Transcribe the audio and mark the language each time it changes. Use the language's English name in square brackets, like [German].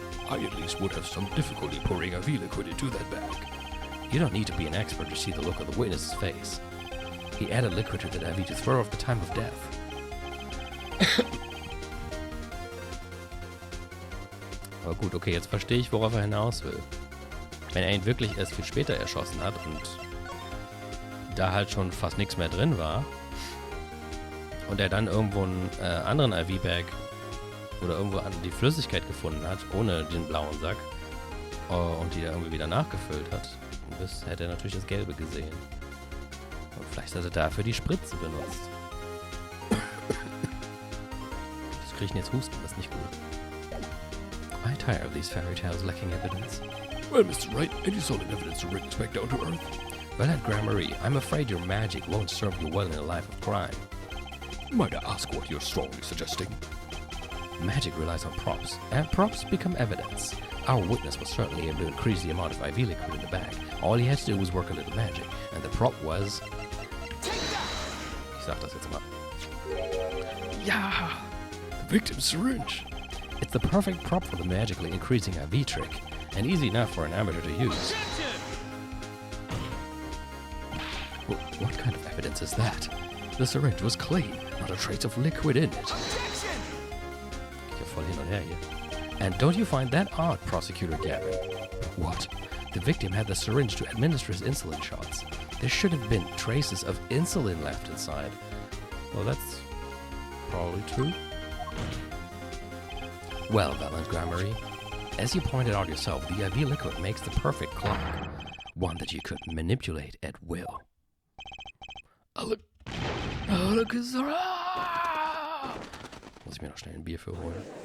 [English] I at least would have some difficulty pouring IV liquid into that bag. You don't need to be an expert to see the look of the witness's face. He added liquid to that IV to throw off the time of death. [German] Aber gut, okay, jetzt verstehe ich, worauf er hinaus will. Wenn er ihn wirklich erst viel später erschossen hat und da halt schon fast nichts mehr drin war und er dann irgendwo einen anderen IV-Bag oder irgendwo die Flüssigkeit gefunden hat, ohne den blauen Sack, und die da irgendwie wieder nachgefüllt hat, bis hätte er natürlich das Gelbe gesehen. Und vielleicht hat er dafür die Spritze benutzt. Ich kriege jetzt Husten, das ist nicht gut. [English] I tire of these fairy tales lacking evidence. Well, Mr. Wright, any solid evidence to bring us back down to earth? Well, Aunt Gramarye, I'm afraid your magic won't serve you well in a life of crime. Might I ask what you're strongly suggesting? Magic relies on props, and props become evidence. Our witness was certainly able to increase the amount of IV liquid in the bag. All he had to do was work a little magic, and the prop was... [German] Ich sag das jetzt mal. [English] Yeah! The victim's syringe! It's the perfect prop for the magically increasing IV trick, and easy enough for an amateur to use. What kind of evidence is that? The syringe was clean, not a trace of liquid in it. [German] Geht ja voll hin und her hier. [English] And don't you find that odd, Prosecutor Gavin? What? The victim had the syringe to administer his insulin shots. There should have been traces of insulin left inside. Well, that's probably true. Well, Aunt Gramarye, as you pointed out yourself, the IV liquid makes the perfect clock. One that you could manipulate at will. [German] Muss ich mir noch schnell ein Bier für holen?